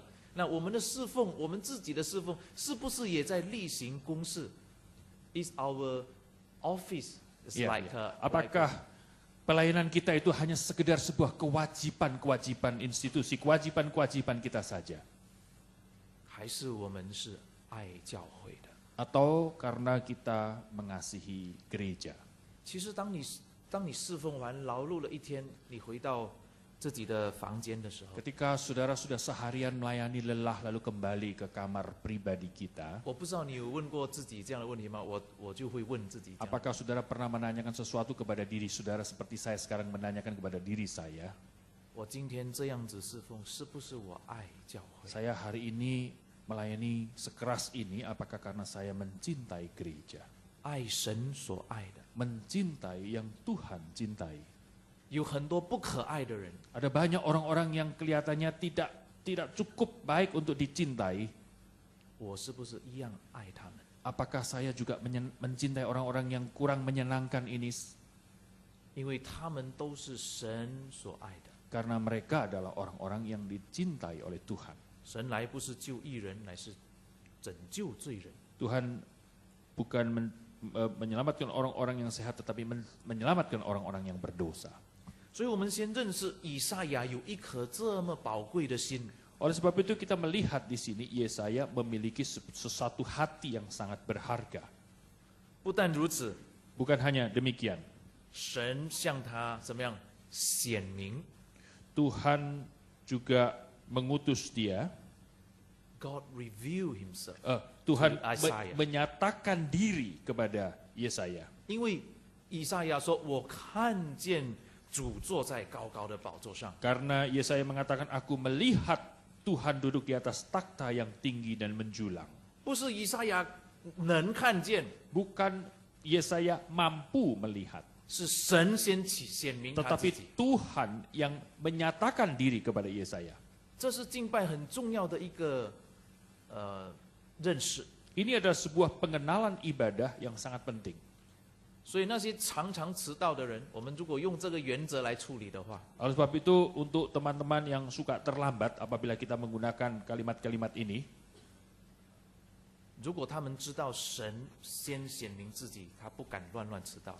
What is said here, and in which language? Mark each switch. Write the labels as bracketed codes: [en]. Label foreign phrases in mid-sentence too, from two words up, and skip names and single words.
[zh] 那我们的侍奉，我们自己的侍奉，是不是也在例行公事 ？ [en] Is our office is [id] Ya, [en] like [id] ya. Apakah pelayanan kita itu hanya sekedar sebuah kewajiban-kewajiban institusi, kewajiban-kewajiban kita saja? [zh] 还是我们是爱教会的？ [id] Atau karena kita mengasihi gereja? [zh] 其实当你侍奉完劳碌了一天，你回到自己的房间的时候， [id] Ketika saudara sudah seharian melayani lelah lalu kembali ke kamar pribadi kita, [zh] 我不知道你有问过自己这样的问题吗？我就会问自己这样， [id] apakah saudara pernah menanyakan sesuatu kepada diri saudara seperti saya sekarang menanyakan kepada diri saya? [zh] 我今天这样子侍奉，是不是我爱教会？ [id] Saya hari ini melayani sekeras ini apakah karena saya mencintai gereja? [zh] 爱神所爱的， [id] Mencintai yang Tuhan cintai. [zh] 有很多不可爱的人， [id] Ada banyak orang-orang yang kelihatannya tidak cukup baik untuk dicintai. [zh] 我是不是一样爱他们？ [id] Apakah saya juga mencintai orang-orang yang kurang menyenangkan ini? [zh] 因为他们都是神所爱的。 [id] Karena mereka adalah orang-orang yang dicintai oleh Tuhan. [zh] 神来不是救义人，乃是拯救罪人。 [id] Tuhan bukan menyelamatkan orang-orang yang sehat, tetapi menyelamatkan orang-orang yang berdosa. [zh] 所以我们先认识以赛亚有一颗这么宝贵的心。 [id] Oleh sebab itu kita melihat di sini Yesaya memiliki sesuatu hati yang sangat berharga. [zh] 不但如此， [id] Bukan hanya demikian, [zh] 神向他怎么样显明 [id] Tuhan juga mengutus dia. [en] ？God reveal Himself， [id] Tuhan Isaiah. menyatakan diri kepada Yesaya. [zh] 因为以赛亚说：“我看见主坐在高高的宝座上。 [id] Karena Yesaya mengatakan, aku melihat Tuhan duduk di atas takhta yang tinggi dan menjulang. ” [zh] 不是以赛亚能看见， [id] Bukan Yesaya mampu melihat, [zh] 是神先显明他自 [id] tetapi [zh] 己。 [id] Tuhan yang menyatakan diri kepada Yesaya. [zh] 这是敬拜很重要的一个认识。 [id] Ini adalah sebuah pengenalan ibadah yang sangat penting. [zh] 所以那些常常迟到的人，我们如果用这个原则来处理的话， [id] Oleh sebab itu, untuk teman-teman yang suka terlambat apabila kita menggunakan kalimat-kalimat ini, [zh] 如果他们知道神先显明自己，他不敢乱迟到。